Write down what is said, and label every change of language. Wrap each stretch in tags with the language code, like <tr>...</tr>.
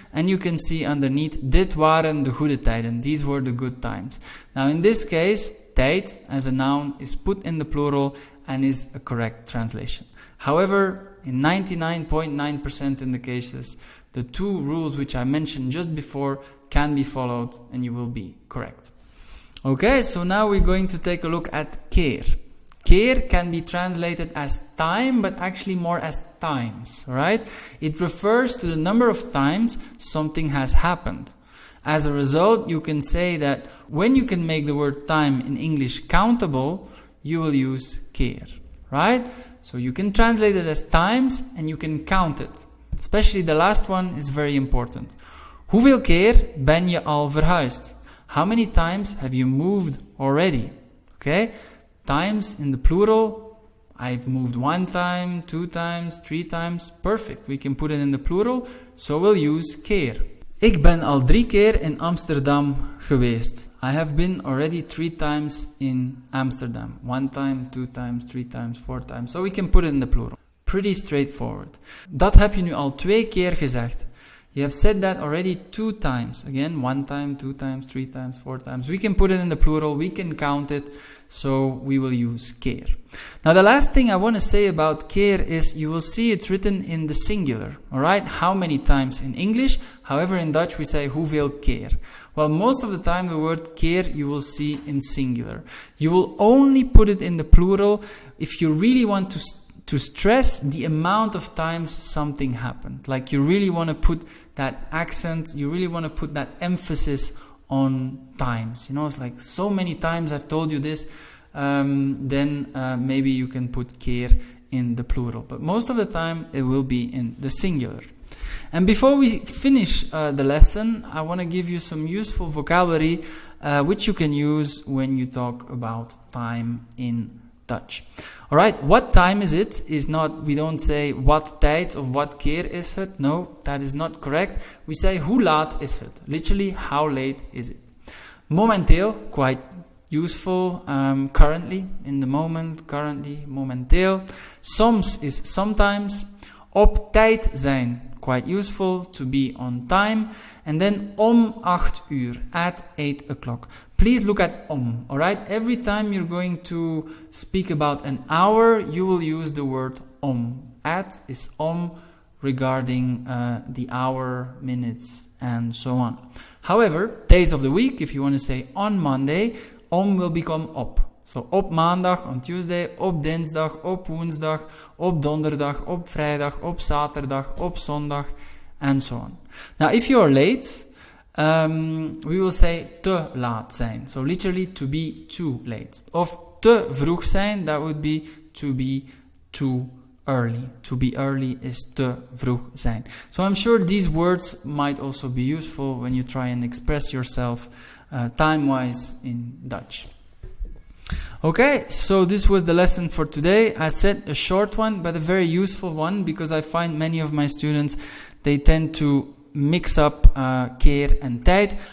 <en>And you can see underneath,</en> <nl>dit waren de goede tijden.</nl> <en>These were the good times. Now in this case, tijd as a noun is put in the plural and is a correct translation. However, in 99.9% in the cases, the two rules which I mentioned just before can be followed and you will be correct. Okay, so now we're going to take a look at keer. Keer can be translated as time, but actually more as times, right? It refers to the number of times something has happened. As a result, you can say that when you can make the word time in English countable, you will use keer, right? So you can translate it as times and you can count it. Especially the last one is very important.</en> <nl>Hoeveel keer ben je al verhuisd?</nl> <en>How many times have you moved already? Okay? Times in the plural. I've moved 1 time, 2 times, 3 times. Perfect. We can put it in the plural. So we'll use keer.</en> <nl>Ik ben al 3 keer in Amsterdam geweest.</nl> <en>I have been already 3 times in Amsterdam. 1 time, 2 times, 3 times, 4 times. So we can put it in the plural. Pretty straightforward.</en> <nl>Dat heb je nu al 2 keer gezegd.</nl> <en>You have said that already 2 times. Again, 1 time, 2 times, 3 times, 4 times. We can put it in the plural. We can count it. So we will use keer. Now the last thing I want to say about keer is you will see it's written in the singular. Alright? How many times in English? However, in Dutch we say</en> <nl>hoeveel keer.</nl> <en>Well, most of the time the word keer you will see in singular. You will only put it in the plural if you really want to stress the amount of times something happened. Like you really want to put that accent, you really want to put that emphasis on times. You know, it's like so many times I've told you this, then maybe you can put keer in the plural. But most of the time it will be in the singular. And before we finish the lesson, I want to give you some useful vocabulary which you can use when you talk about time in Dutch. Alright, what time is it? Is not, we don't say</en> <nl>wat tijd of wat keer is het.</nl> <en>No, that is not correct. We say</en> <nl>hoe laat is het?</nl> <en>Literally, how late is it? Momenteel, quite useful. Currently, in the moment, currently, momenteel. Soms is sometimes.</en> <nl>Op tijd zijn,</nl> <en>quite useful to be on time. And then</en> <nl>om 8 uur,</nl> <en>at 8 o'clock. Please look at om, alright? Every time you're going to speak about an hour, you will use the word om. At is om regarding the hour, minutes, and so on. However, days of the week, if you want to say on Monday, om will become op.</en> <nl>So op maandag,</nl> <en>on Tuesday,</en> <nl>op dinsdag, op woensdag, op donderdag, op vrijdag, op zaterdag, op zondag,</nl> <en>and so on. Now, if you are late, we will say</en> <nl>te laat zijn.</nl> <en>So literally to be too late.</en> <nl>Of te vroeg zijn,</nl> <en>that would be to be too early. To be early is</en> <nl>te vroeg zijn.</nl> <en>So I'm sure these words might also be useful when you try and express yourself time-wise in Dutch. Okay, so this was the lesson for today. I said a short one, but a very useful one, because I find many of my students, they tend to mix up KEER and TIJD.</en>